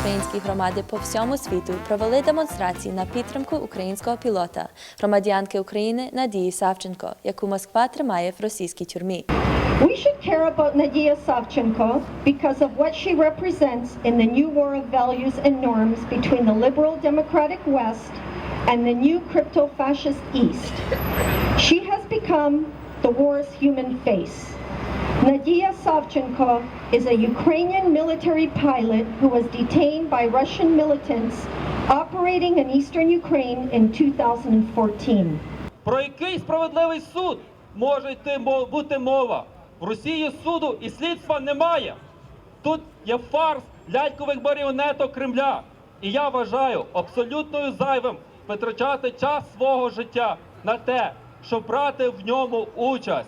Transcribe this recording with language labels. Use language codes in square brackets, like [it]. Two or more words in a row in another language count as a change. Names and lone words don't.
[uk] українські громади по всьому світу провели демонстрації на підтримку українського пілота, громадянки України Надії Савченко, яку Москва тримає в російській тюрмі. [en] We should care about Nadia Savchenko because of what she represents in the new war of values and norms between the liberal democratic West and the new crypto-fascist East. She has become the war's human face. Nadia Savchenko is a Ukrainian military pilot who was detained by Russian militants operating in eastern Ukraine in 2014. [uk] Про який справедливий суд може бути мова? В Росії суду і слідства немає. Тут є фарс лялькових маріонеток Кремля. І я вважаю абсолютно зайвим витрачати час свого життя на те, щоб брати в ньому участь.